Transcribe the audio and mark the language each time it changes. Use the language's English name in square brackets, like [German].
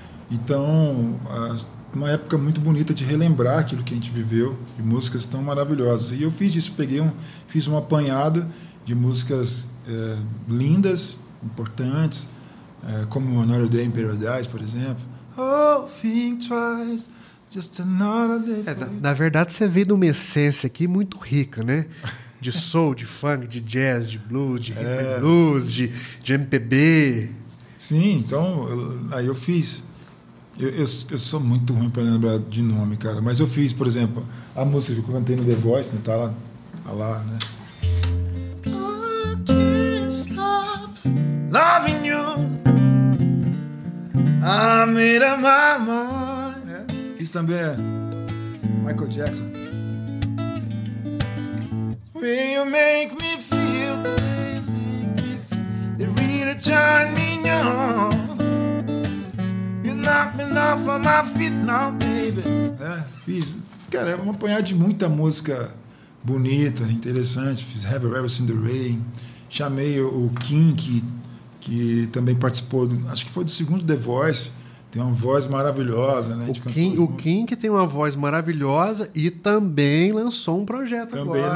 [Portuguese] Então, uma época muito bonita de relembrar aquilo que a gente viveu, de músicas tão maravilhosas. E eu fiz isso, fiz um apanhado de músicas lindas, importantes, como Another Day in Paradise, por exemplo. [English] Oh, think twice, just another day for you. [Portuguese] Na verdade, você veio de uma essência aqui muito rica, né? De soul, de funk, de jazz, de blues, de rhythm and blues, de MPB. Sim, então, aí eu fiz... Eu sou muito ruim para lembrar de nome, cara. Mas eu fiz, por exemplo, a música que eu cantei no The Voice, né? Tá lá, né? [English] I can't stop loving you. I made up my mind. Né? [Portuguese] Fiz também Michael Jackson. [English] When you make me feel the way you make me feel, they really turn me on. Knock me off of my feet now, baby. [Portuguese] Fiz, cara, é um apanhado de muita música bonita, interessante. Fiz Have You Ever Seen the Rain. Chamei o Kim, que também participou, acho que foi do segundo The Voice. Tem uma voz maravilhosa, né? O Kim, que tem uma voz maravilhosa e também lançou um projeto agora.